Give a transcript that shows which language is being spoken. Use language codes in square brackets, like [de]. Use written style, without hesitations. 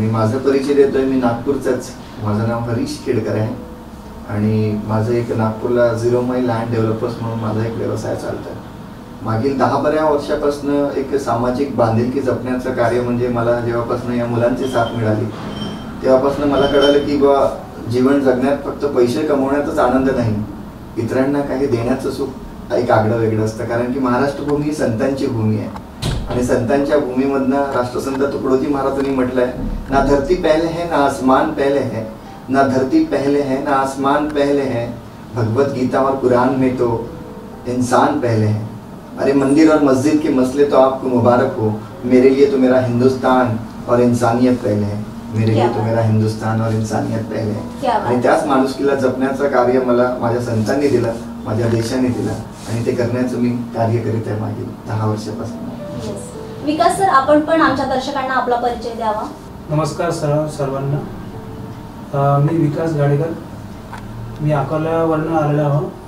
[mr] मी माझा परिचय देतोय। मी नागपूरचाच, माझं नाव हरीश खेडकर आहे आणि माझं एक नागपूरला 0 माईल लँड डेव्हलपर्स म्हणून माझा एक व्यवसाय चालतोय। मागील 10-12 वर्षापासून एक सामाजिक बांधिलकी जपण्याचं कार्य म्हणजे मला जेव्हापासून या मुलांची साथ मिळाली तेव्हापासून मला कळालं की बा जीवन जगण्यात फक्त पैसे कमवण्यातच आनंद नाही, इतरांना काही देण्याचं सुख एक आगळं वेगळं असतं। कारण की महाराष्ट्र भूमी ही संतांची भूमी आहे आणि संतांच्या भूमीमधनं राष्ट्रसंत तुकडोजी महाराजांनी म्हटलंय, [hi] ना धरती पहले है ना आसमान पहले है, ना धरती पहले है ना आसमान पहले है, भगवत गीता और कुरान में तो इंसान पहले है। अरे मंदिर और मस्जिद के मसले तो आपको मुबारक हो, मेरे लिए तो मेरा हिंदुस्तान और इंसानियत पहले है, मेरे लिए तो मेरा हिंदुस्तान और इंसानियत पहले है। [mr] आणि त्याच माणुसकीला जपण्याचं कार्य मला माझ्या संतांनी दिलं, माझ्या देशाने दिलं आणि ते करण्याचं मी कार्य करीत आहे मागील 10 वर्षापासून। विकास सर आपण पण आमच्या दर्शकांना आपला परिचय द्यावा। नमस्कार सर्वांना, मी विकास गाडेकर, मी अकोल्यावरून आलेलो आहो।